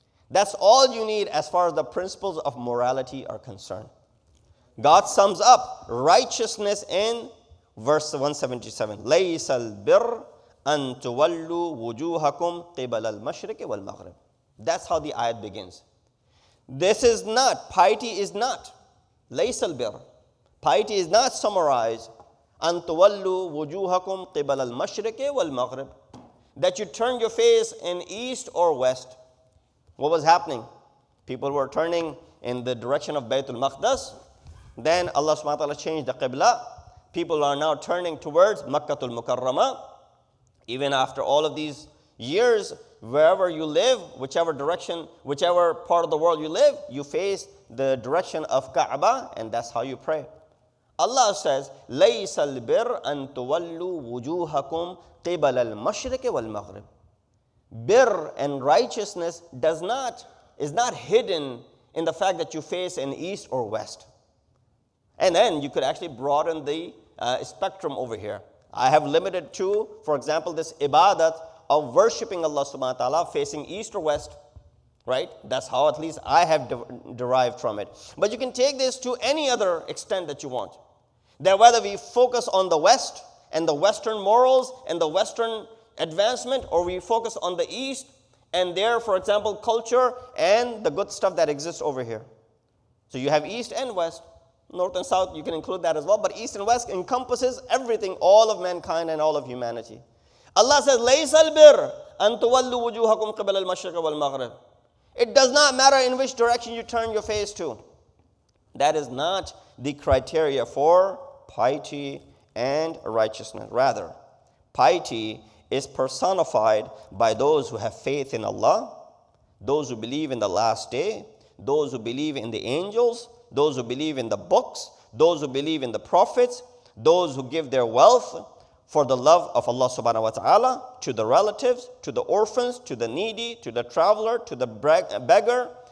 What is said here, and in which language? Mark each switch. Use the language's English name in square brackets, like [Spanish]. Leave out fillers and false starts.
[English] That's all you need as far as the principles of morality are concerned. God sums up righteousness in verse 177. [Arabic] لَيْسَ الْبِرِّ أَن تُوَلُّوا وُجُوهَكُمْ قِبَلَ الْمَشْرِقِ وَالْمَغْرِبِ. [English] That's how the ayat begins. This is not, piety is not. [Arabic] لَيْسَ الْبِرِّ. [English] Piety is not summarized. [Arabic] أَن تُوَلُّوا وُجُوهَكُمْ قِبَلَ الْمَشْرِقِ وَالْمَغْرِبِ. [English] that you turned your face in east or west. What was happening? People were turning in the direction of Baytul Maqdis. Then Allah subhanahu wa ta'ala changed the Qibla. People are now turning towards Makkatul Mukarramah. Even after all of these years, wherever you live, whichever direction, whichever part of the world you live, you face the direction of Kaaba, and that's how you pray. Allah says, [Arabic] لَيْسَ الْبِرْ أَن تُوَلُّوا وُجُوهَكُمْ قِبَلَ الْمَشْرِقِ وَالْمَغْرِبِ. [English] Bir and righteousness is not hidden in the fact that you face in east or west. And then you could actually broaden the spectrum over here. I have limited to, for example, this ibadat of worshipping Allah subhanahu wa ta'ala facing east or west, right? That's how at least I have derived from it. But you can take this to any other extent that you want. That whether we focus on the West and the Western morals and the Western advancement, or we focus on the East and their, for example, culture and the good stuff that exists over here. So you have East and West, North and South, you can include that as well, but East and West encompasses everything, all of mankind and all of humanity. Allah says, [Arabic] لَيْسَ الْبِرْ أَن تُوَلُّوا وُجُوهَكُمْ قِبَلَ الْمَشْرِقِ وَالْمَغْرِبِ. [English] It does not matter in which direction you turn your face to. That is not the criteria for piety and righteousness. Rather, piety is personified by those who have faith in Allah, those who believe in the last day, those who believe in the angels, those who believe in the books, those who believe in the prophets, those who give their wealth for the love of Allah subhanahu wa ta'ala, to the relatives, to the orphans, to the needy, to the traveler, to the beggar,